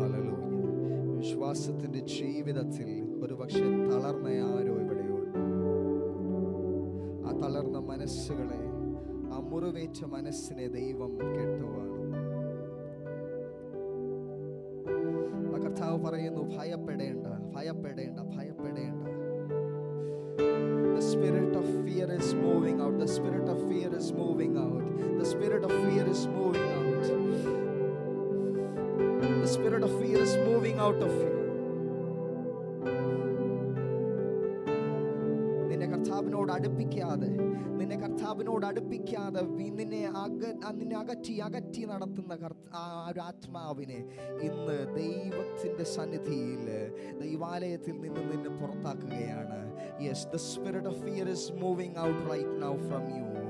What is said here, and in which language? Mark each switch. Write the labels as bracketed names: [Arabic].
[Malayalam] Hallelujah. വിശ്വാസത്തിന്റെ ജീവിതത്തിൽ ഒരുപക്ഷെ തളർന്ന ആരോ ഇവിടെയുണ്ട്. ആ തളർന്ന മനസ്സുകളെ, ആ മുറിവേറ്റ മനസ്സിനെ ദൈവം കെട്ടുവാണ്. ആ കർത്താവ് പറയുന്നു, ഭയപ്പെടേണ്ട, ഭയപ്പെടേണ്ട, ഭയപ്പെടേണ്ട. [English] The spirit of fear is moving out. The spirit of fear is moving out. The spirit of fear is moving out. The spirit of fear is moving out of you. [Malayalam] നിന്നെ കർത്താവിനോട് അടുപ്പിക്കാതെ, നിന്നെ കർത്താവിനോട് അടുപ്പിക്കാതെ നിന്നെ അകറ്റി നടത്തുന്ന ആ ഒരു ആത്മാവിനെ ഇന്ന് ദൈവത്തിൻ്റെ സന്നിധിയിൽ, ദൈവാലയത്തിൽ നിന്ന് നിന്നെ പുറത്താക്കുകയാണ്. [English] Yes, the spirit of fear is moving out right now from you.